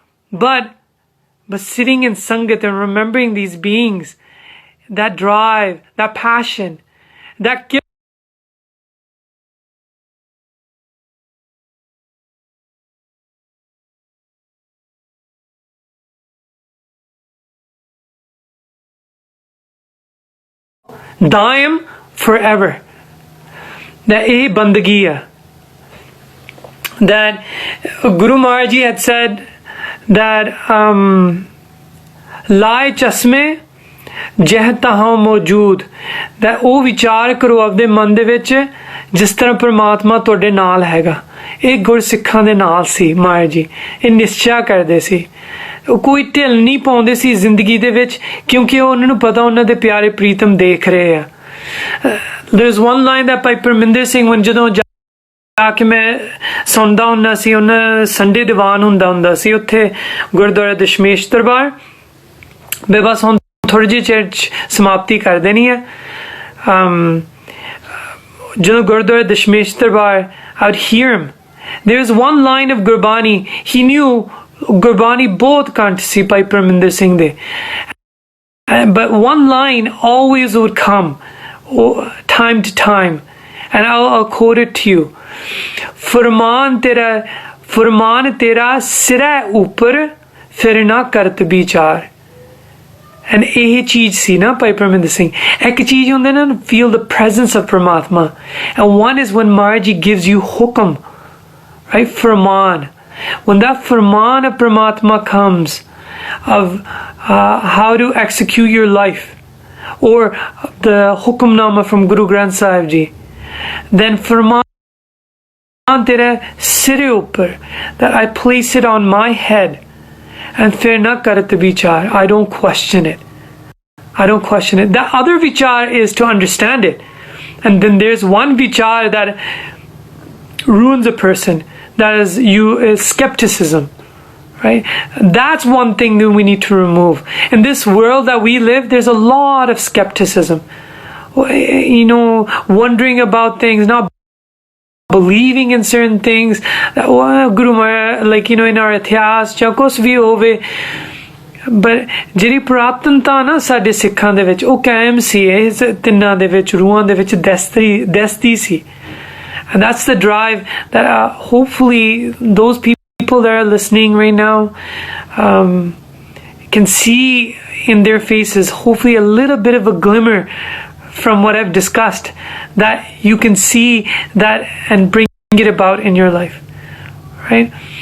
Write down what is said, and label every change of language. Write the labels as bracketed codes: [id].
[en] But sitting in sangat and remembering these beings, that drive, that passion, that gives daim forever. That [pa] eh bandagi hai. [en] That Guru Maharaj Ji had said that [pa] ਲਾਏ ਚਸ਼ਮੇ ਜਹ ਤਹਾਂ ਮੌਜੂਦ. that ਉਹ ਵਿਚਾਰ ਕਰੋ ਆਪਦੇ ਮਨ ਦੇ ਵਿੱਚ ਜਿਸ ਤਰ੍ਹਾਂ ਪ੍ਰਮਾਤਮਾ ਤੁਹਾਡੇ ਨਾਲ ਹੈਗਾ. ਇਹ ਗੁਰਸਿੱਖਾਂ ਦੇ ਨਾਲ ਸੀ ਮਾਇਆ ਜੀ. ਇਹ ਨਿਸ਼ਚਾ ਕਰਦੇ ਸੀ. ਉਹ ਕੋਈ ਢਿੱਲ ਨਹੀਂ ਪਾਉਂਦੇ ਸੀ ਜ਼ਿੰਦਗੀ ਦੇ ਵਿੱਚ, ਕਿਉਂਕਿ ਉਹਨਾਂ ਨੂੰ ਪਤਾ ਉਹਨਾਂ ਦੇ ਪਿਆਰੇ ਪ੍ਰੀਤਮ ਦੇਖ ਰਹੇ ਆ. [en] There's one line that [pa] ਭਾਈ ਪਰਮਿੰਦਰ ਸਿੰਘ, ਜਦੋਂ ਜਾ ਕੇ ਮੈਂ ਸੁਣਦਾ ਹੁੰਦਾ ਸੀ, ਉਹਨਾਂ ਸੰਡੇ ਦੀਵਾਨ ਹੁੰਦਾ ਸੀ ਉੱਥੇ ਗੁਰਦੁਆਰਾ ਦਸ਼ਮੇਸ਼ ਦਰਬਾਰ. ਮੈਂ ਬਸ ਹੁਣ ਥੋੜੀ ਜਿਹੀ ਚਿਰ 'ਚ ਸਮਾਪਤੀ ਕਰ ਦੇਣੀ ਹੈ. [en] ਜਦੋਂ Gurdwara Dashmesh Darbar, I would hear him. There was one line of Gurbani. He knew Gurbani [pa] ਬਹੁਤ ਕੰਠ ਸੀ ਭਾਈ ਪਰਮਿੰਦਰ ਸਿੰਘ ਦੇ. [en] But one line always would come, time to time. And I'll quote it to you. [pa] फरमान तेरा सिरा ऊपर फिर ना करत विचार. And ਇਹ ਚੀਜ਼ ਸੀ ਨਾ ਭਾਈ ਪਰਮਿੰਦਰ ਸਿੰਘ. ਇੱਕ ਚੀਜ਼ ਹੁੰਦੀ ਨਾ, [en] feel the presence of Paramatma. And one is when Maharaj gives you hukum, right? Farman. When that Farman of Paramatma comes, of how to execute your life, or the hukumnama from Guru Granth Sahib Ji, then [pa] Farman tera sire upar, [en] that I place it on my head, and [pa] fir na karat vichar. [en] I don't question it. The other vichar is to understand it. And then there's one vichar that ruins a person. That is skepticism. Right? That's one thing that we need to remove. In this world that we live, there's a lot of skepticism. Wondering about things, not believing in certain things. [pa] Guru Maharaj, [en] in our [pa] ਇਤਿਹਾਸ ਜਾਂ ਕੁਛ ਵੀ ਹੋਵੇ. But ਜਿਹੜੀ ਪੁਰਾਤਨਤਾ ਨਾ ਸਾਡੇ ਸਿੱਖਾਂ ਦੇ ਵਿੱਚ, ਉਹ ਕਾਇਮ ਸੀ. ਇਹ ਤਿੰਨਾਂ ਦੇ ਵਿੱਚ, ਰੂਹਾਂ ਦੇ ਵਿੱਚ ਦਸਤੀ ਸੀ. [en] And that's the drive that hopefully those people people that are listening right now can see in their faces hopefully a little bit of a glimmer from what I've discussed, that you can see that and bring it about in your life, right?